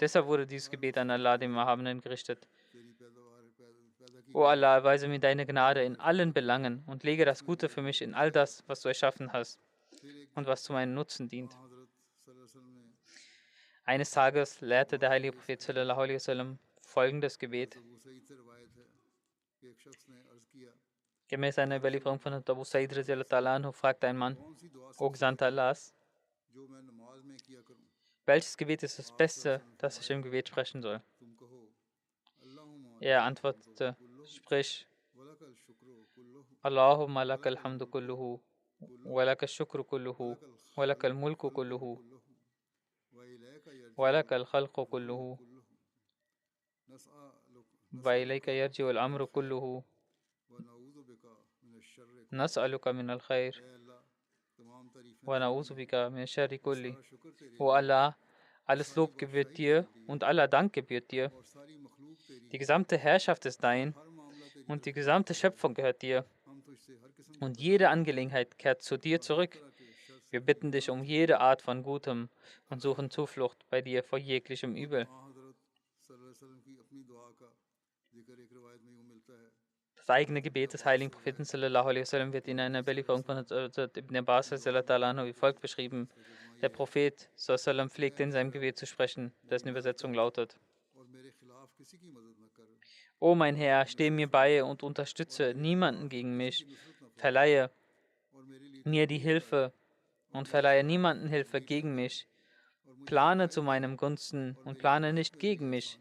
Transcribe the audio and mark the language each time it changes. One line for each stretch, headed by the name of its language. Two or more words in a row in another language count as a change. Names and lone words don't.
German: Deshalb wurde dieses Gebet an Allah, dem Erhabenen, gerichtet. O Allah, erweise mir deine Gnade in allen Belangen und lege das Gute für mich in all das, was du erschaffen hast und was zu meinem Nutzen dient. Eines Tages lehrte der heilige Prophet
Arabic: صلى الله عليه وسلم
German: folgendes Gebet. Gemäß einer Überlieferung von Abu Sa'id
Arabic: رضي الله تعالى عنه
German: fragte ein Mann, O Gesandter Allahs, welches Gebet ist das Beste, das ich im Gebet sprechen soll? Er antwortete, sprich,
Arabic: اللهم لك الحمد كله، ولك الشكر كله، ولك الملك كله، ولك الخلق كله، وإليك يرجع الأمر كله، نسألك من الخير، ونعوذ بك من شر كل.
German: O Allah, alles Lob gebührt dir und aller Dank gebührt dir. Die gesamte Herrschaft ist dein und die gesamte Schöpfung gehört dir. Und jede Angelegenheit kehrt zu dir zurück. Wir bitten dich um jede Art von Gutem und suchen Zuflucht bei dir vor jeglichem Übel. Das eigene Gebet des heiligen Propheten
Arabic: صلى الله عليه وسلم
German: wird in einer Überlieferung von Ibn Abbas wie folgt beschrieben. Der Prophet
Arabic: صلى الله عليه وسلم
German: pflegte in seinem Gebet zu sprechen, dessen Übersetzung lautet: O mein Herr, stehe mir bei und unterstütze niemanden gegen mich. Verleihe mir die Hilfe und verleihe niemanden Hilfe gegen mich. Plane zu meinem Gunsten und plane nicht gegen mich.